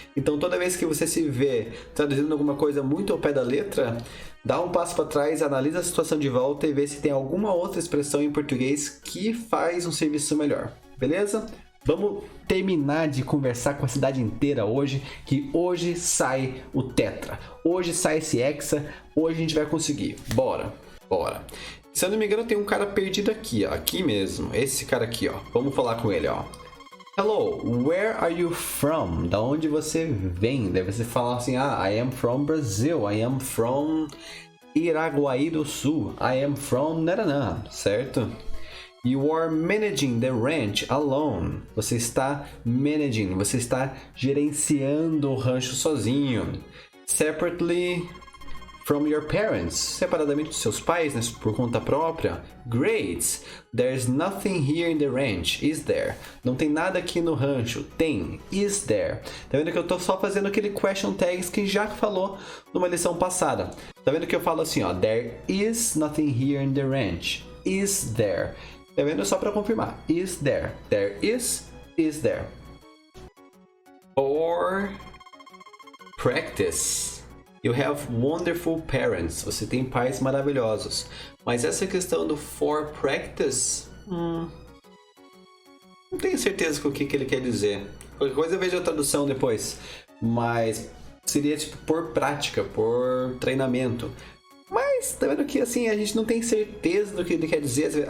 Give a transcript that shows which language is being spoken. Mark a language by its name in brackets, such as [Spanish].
[Portuguese] Então, toda vez que você se vê traduzindo alguma coisa muito ao pé da letra, dá um passo para trás, analisa a situação de volta e vê se tem alguma outra expressão em português que faz um serviço melhor. Beleza? Vamos terminar de conversar com a cidade inteira hoje, que hoje sai o Tetra. Hoje sai esse Hexa, hoje a gente vai conseguir. Bora! Se eu não me engano, tem um cara perdido aqui, ó. Aqui mesmo. Esse cara aqui, ó. Vamos falar com ele, ó. [English] Hello, where are you from? [Portuguese] Da onde você vem? Daí você fala assim, [English] I am from Brazil, I am from Iraguaí do Sul, I am from Naraná, [Portuguese] certo? [English] You are managing the ranch alone. [Portuguese] Você está managing, você está gerenciando o rancho sozinho. [English] Separately from your parents, [Portuguese] separadamente dos seus pais, né, por conta própria. [English] Great! There's nothing here in the ranch, is there? [Portuguese] Não tem nada aqui no rancho. Tem. [English] Is there? [Portuguese] Tá vendo que eu tô só fazendo aquele question tags que já falou numa lição passada. Tá vendo que eu falo assim, ó, [English] there is nothing here in the ranch. Is there? [Portuguese] Tá vendo? Só para confirmar. [English] Is there? There is there? Or practice. You have wonderful parents. [Portuguese] Você tem pais maravilhosos. Mas essa questão do for practice, não tenho certeza com o que ele quer dizer. Qualquer coisa eu vejo a tradução depois. Mas seria tipo por prática, por treinamento. Mas tá vendo que assim, a gente não tem certeza do que ele quer dizer.